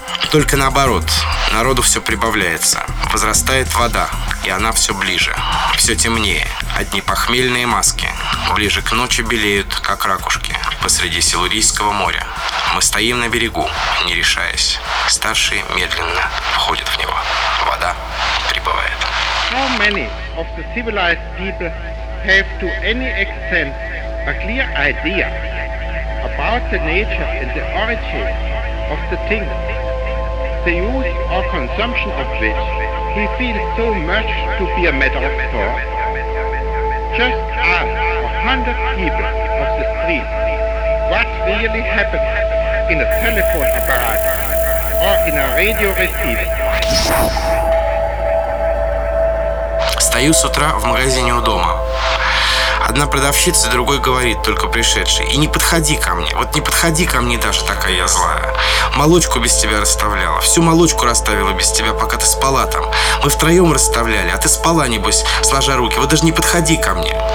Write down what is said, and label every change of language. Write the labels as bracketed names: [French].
[Russian] Только наоборот, народу все прибавляется. Возрастает вода, и она все ближе, все темнее. Одни похмельные маски ближе к ночи белеют, как ракушки посреди Силурийского моря. Мы стоим на берегу, не решаясь. Старшие медленно входят в него. Вода прибывает. [English] How many of the civilized people have to any extent a clear idea about the nature and the origin of the thing, the use or consumption of which he feels so much to be a matter of thought? Just ask 100 people of the street what really happens in a telephone apparatus or in a radio receiver. [Russian] Стою с утра в магазине у дома. Одна продавщица, другой говорит, только пришедший: «И не подходи ко мне, вот не подходи ко мне, Даша, такая я злая. Молочку без тебя расставляла, всю молочку расставила без тебя, пока ты спала там. Мы втроем расставляли, а ты спала, небось, сложа руки, вот даже не подходи ко мне».